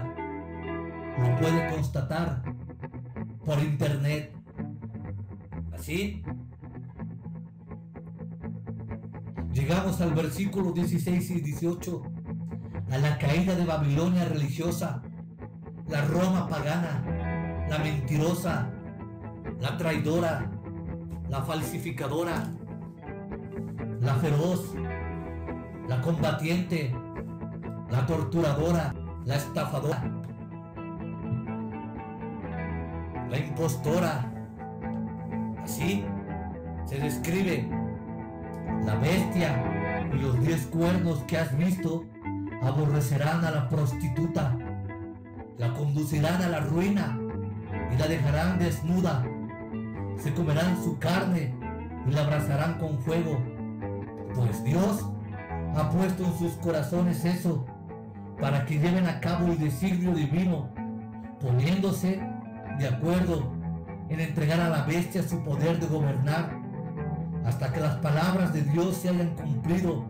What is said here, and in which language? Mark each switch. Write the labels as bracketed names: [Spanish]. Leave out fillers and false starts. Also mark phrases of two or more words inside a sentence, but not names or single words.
[Spanish] Lo puede constatar por internet. Así, llegamos al versículo 16 y 18, a la caída de Babilonia religiosa, la Roma pagana, la mentirosa, la traidora, la falsificadora, la feroz, la combatiente, la torturadora, la estafadora, la impostora. Así se describe la bestia, y los 10 cuernos que has visto aborrecerán a la prostituta, la conducirán a la ruina y la dejarán desnuda, se comerán su carne y la abrazarán con fuego, pues Dios ha puesto en sus corazones eso, para que lleven a cabo el designio divino, poniéndose de acuerdo en entregar a la bestia su poder de gobernar hasta que las palabras de Dios se hayan cumplido.